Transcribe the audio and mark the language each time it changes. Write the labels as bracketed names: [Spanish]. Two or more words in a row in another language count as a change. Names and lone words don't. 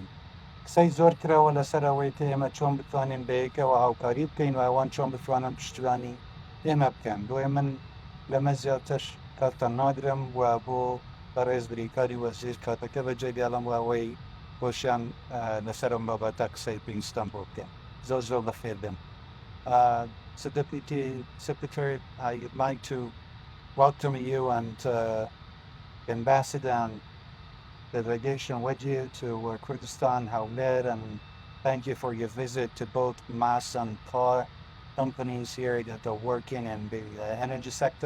[Central Kurdish] قسەی زۆر کرەوە لەسەر ئەوەی کە ئێمە چۆن بتوانین بەیەکەوە هاوکاری بکەین و ئەوان چۆن بتوانن پشتیوانی ئێمە بکەن. بۆیە من لەمە زیاتر کاتتان نادرم و بۆ بەڕێز بریکاری وەزیر کاتەکە بەجێ بێڵم و ئەوەی بۆشیان لەسەرم بابەتە قسەی پێویستم بۆ بکەم. زۆر زۆر بەخێر بێن. [English] So Deputy Secretary, I'd like to welcome you and Ambassador and the delegation with you to Kurdistan, Hawler, and thank you for your visit to both mass and car companies here that are working in the energy sector.